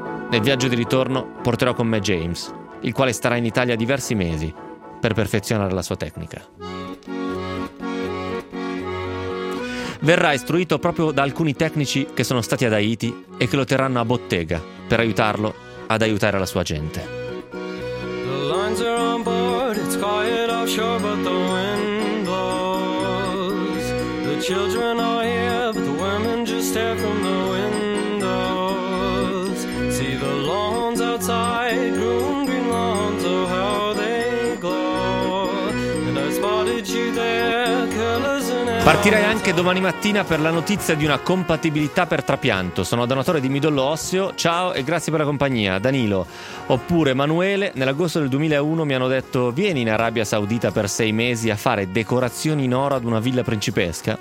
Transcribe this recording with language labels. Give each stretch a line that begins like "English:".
Italian: Nel viaggio di ritorno porterò con me James, il quale starà in Italia diversi mesi per perfezionare la sua tecnica. Verrà istruito proprio da alcuni tecnici che sono stati ad Haiti e che lo terranno a bottega per aiutarlo ad aiutare la sua gente.
English: The lines are on board, it's quiet offshore, but the wind blows. The children are here, but the women just stare from the windows. See the lawns outside, green, green lawns, oh how they glow. And I spotted you there.
Italian: Partirei anche domani mattina per la notizia di una compatibilità per trapianto. Sono donatore di midollo osseo, ciao e grazie per la compagnia, Danilo. Oppure Emanuele, nell'agosto del 2001 mi hanno detto: vieni in Arabia Saudita per 6 mesi a fare decorazioni in oro ad una villa principesca.